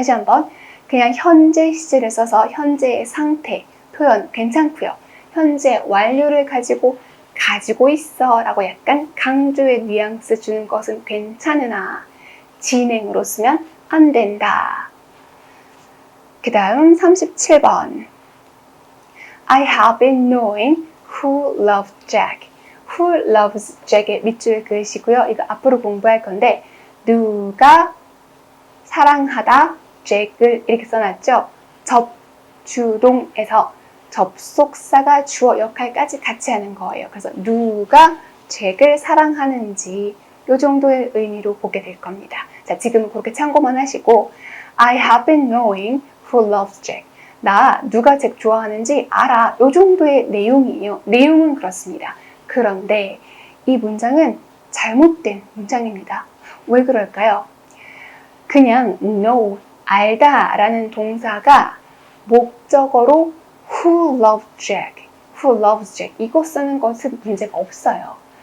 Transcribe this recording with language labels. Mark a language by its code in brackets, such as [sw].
[ko] 다시 한번 그냥 현재 시제를 써서 현재의 상태 표현 괜찮고요. 현재 완료를 가지고 있어 라고 약간 강조의 뉘앙스 주는 것은 괜찮으나 진행으로 쓰면 안 된다. 그 다음 37번. [en] I have been knowing who loves Jack. Who loves Jack [ko] 의 밑줄 그으시고요. 이거 앞으로 공부할 건데 누가 사랑하다 Jack을 이렇게 써놨죠. 접주동에서 접속사가 주어 역할까지 같이 하는 거예요. 그래서 누가 잭을 사랑하는지 이 정도의 의미로 보게 될 겁니다. 자, 지금은 그렇게 참고만 하시고 [en] I have been knowing who loves Jack. [ko] 나 누가 잭 좋아하는지 알아. 이 정도의 내용이에요. 내용은 그렇습니다. 그런데 이 문장은 잘못된 문장입니다. 왜 그럴까요? 그냥 know, 알다 라는 동사가 목적어로 [en] who loves Jack, who loves Jack [ko] 이거 쓰는 것은 문제가 없어요.